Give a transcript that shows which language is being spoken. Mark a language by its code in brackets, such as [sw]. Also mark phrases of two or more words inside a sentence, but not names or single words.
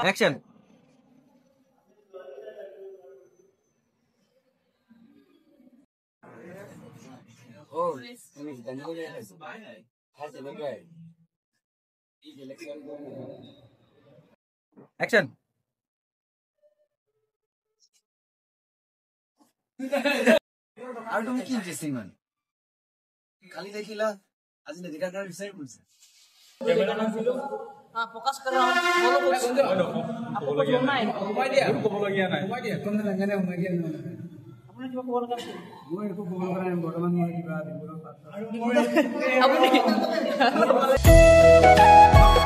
[en] Action. Action. [as] আৰু তুমি কি ইন্টারেস্টিং মানে খালি দেখিলা আজি নেদেখাৰ কাৰণে বিচাৰি ফুৰিছে [hi] ফোকাস कर रहा हूं बोलो कुछ आपको कुछ बोलना है [as] ক'বলগীয়া নাই কোনো লাগে সোমাই দিয়া আপুনি কিবা ক'ব লগা আছে মই একো ক'ব লগা নাই বৰ্তমান মই কিবা আপুনি